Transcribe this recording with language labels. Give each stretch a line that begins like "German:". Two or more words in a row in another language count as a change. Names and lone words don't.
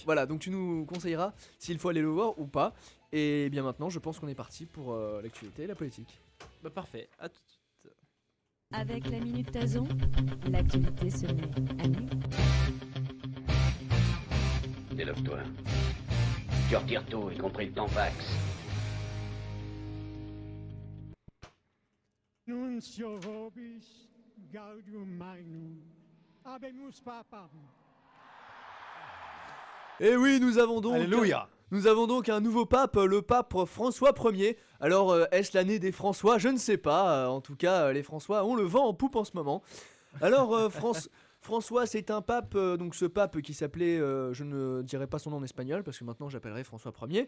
French: donc tu nous conseilleras s'il faut aller le voir ou pas. Et bien maintenant, je pense qu'on est parti pour l'actualité et la politique. Bah parfait, à tout de suite. Avec la Minute Tazon, l'actualité se met à nu. Délève-toi. Tu retires tout, y compris le tampax.
Latin: Nuncio vobis gaudium magnum. Habemus papam.
French: Et oui, nous avons donc... Alléluia. Nous avons donc un nouveau pape, le pape François Ier. Alors, est-ce l'année des François? Je ne sais pas. En tout cas, les François ont le vent en poupe en ce moment. Alors, François, c'est un pape, donc ce pape qui s'appelait, je ne dirai pas son nom en espagnol parce que maintenant j'appellerai François Ier.